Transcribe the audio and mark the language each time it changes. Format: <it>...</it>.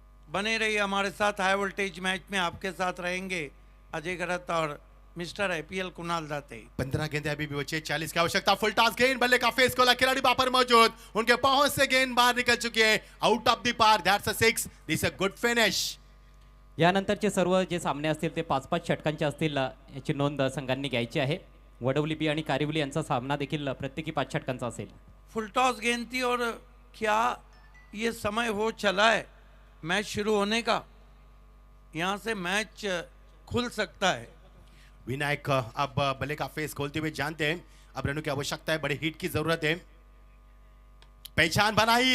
<hi>बने रहिए हमारे साथ. हाई वोल्टेज मैच में आपके साथ रहेंगे अजय गरत और मिस्टर आईपीएल कुणाल दाते. 15 गेंदे अभी भी बचे. 40 की आवश्यकता. फुल टॉस गेंद बल्ले का फेस खोला. खिलाड़ी वहां पर मौजूद. उनके पहुंच से गेंद बाहर निकल चुकी है.</hi> <en>Out of the park. That's a 6. This a good finish.</en> <mr>यानंतरचे सर्व जे सामने असतील ते 5-5 षटकांचे असतील. याची नोंद संघांनी घ्यायची आहे. वडवली बी आणि कारिवली यांचा सामना देखील प्रत्येकी 5 षटकांचा असेल.</mr> <hi>फुल टॉस गेंद थी और क्या ये समय हो चला है मैच शुरू होने का? यहाँ से मैच खुल सकता है. विनायक अब बल्ले का फेस खोलते हुए जानते हैं अब रनों की आवश्यकता है. बड़ी हिट की जरूरत है. पहचान बनाई.</hi>